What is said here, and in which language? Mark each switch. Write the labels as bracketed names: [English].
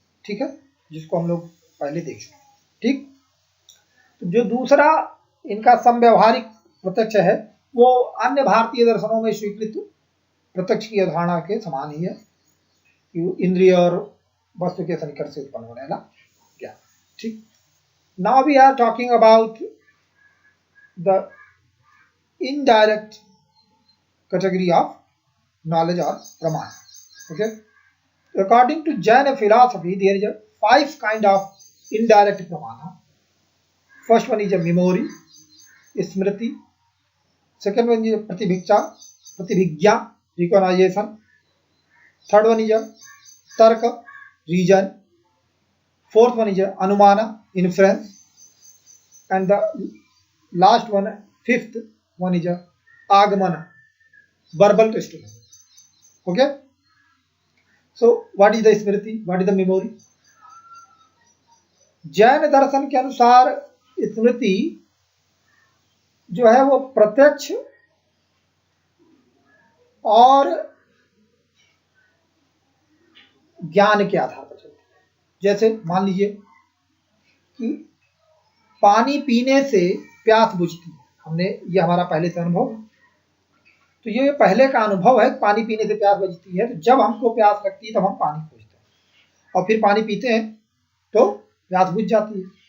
[Hindi] ठीक है, जिसको हम लोग पहले देख चुके। ठीक, तो जो दूसरा इनका समव्यवहारिक प्रत्यक्ष है वो अन्य भारतीय दर्शनों में स्वीकृत प्रत्यक्ष की अवधारणा के समान ही है, इंद्रिय और वस्तु के सन्निकट से उत्पन्न होने वाला ज्ञान। [English] ठीक, now we are talking about the indirect category of knowledge और प्रमाण। Okay, according to Jain philosophy there is 5 kind of indirect pramana. First one is a memory, स्मृति, second one is प्रतिभिज्ञा recognisation, third one is तर्क reason, fourth one is anumana inference, and the last one, fifth one is agmana verbal testimony. Okay, so what is the smriti, what is the memory? [Hindi] Jain दर्शन के अनुसार स्मृति जो है वो प्रत्यक्ष और ज्ञान के आधार पर चलती है। जैसे मान लीजिए कि पानी पीने से प्यास बुझती है, हमने ये हमारा पहले से अनुभव, तो ये पहले का अनुभव है, पानी पीने से प्यास बुझती है। तो जब हमको प्यास लगती है तब हम पानी खोजते हैं और फिर पानी पीते हैं तो प्यास बुझ जाती है।